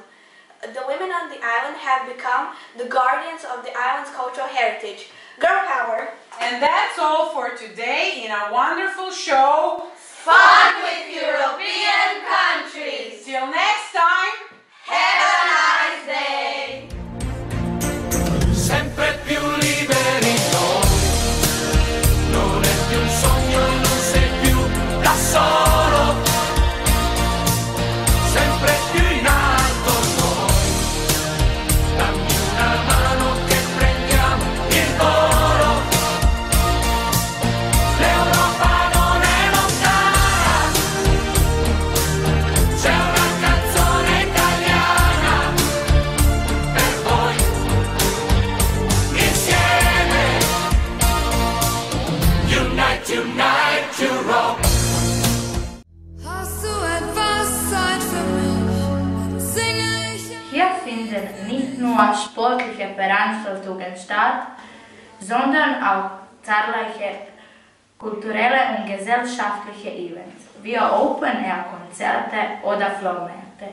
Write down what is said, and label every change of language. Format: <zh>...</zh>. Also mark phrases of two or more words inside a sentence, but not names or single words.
<en>The women on the island have become the guardians of the island's cultural heritage. Girl power! And that's all for today in a wonderful show, Fun with European Countries! Till next time, have a nice day!</en> <it>Sempre più liberi noi, non è più un sogno, non sei più da solo, sempre più in alto noi, dammi una mano che prendiamo il volo, l'Europa non è lontana, c'è una canzone italiana per voi. Unite,</it> <en>Europe!</en> <de>Hast du etwas Zeit für mich? Singe ich. Hier finden nicht nur sportliche Veranstaltungen statt, sondern auch zahlreiche kulturelle und gesellschaftliche Events, wie Open-Air-Konzerte oder Flohmärkte.</de>